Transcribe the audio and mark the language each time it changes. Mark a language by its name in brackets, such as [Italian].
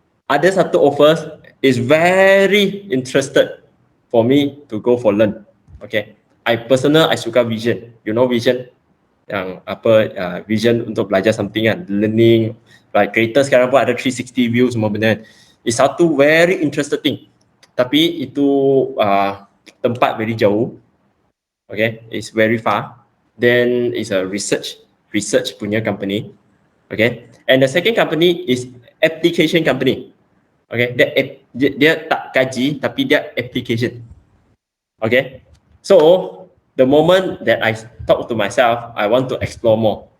[Malay] Ada satu [English] offers is very interested for me to go for learn. Okay, I [Malay] suka [English] vision. You know vision? [Malay] yang vision untuk belajar [English] something [Malay] kan, [English] learning, like creator [Malay] sekarang pun ada [English] 360 view [Malay] semua benda. [English] It's [Malay] satu [English] very interesting thing. [Malay] Tapi itu tempat [English] very [Malay] jauh. [English] Okay, it's very far. Then it's a research [Malay] punya [English] company. Okay, and the second company is application company. [Malay] Okay, dia tak kaji tapi dia [English] application. Okay, so the moment that I talk to myself, I want to explore more.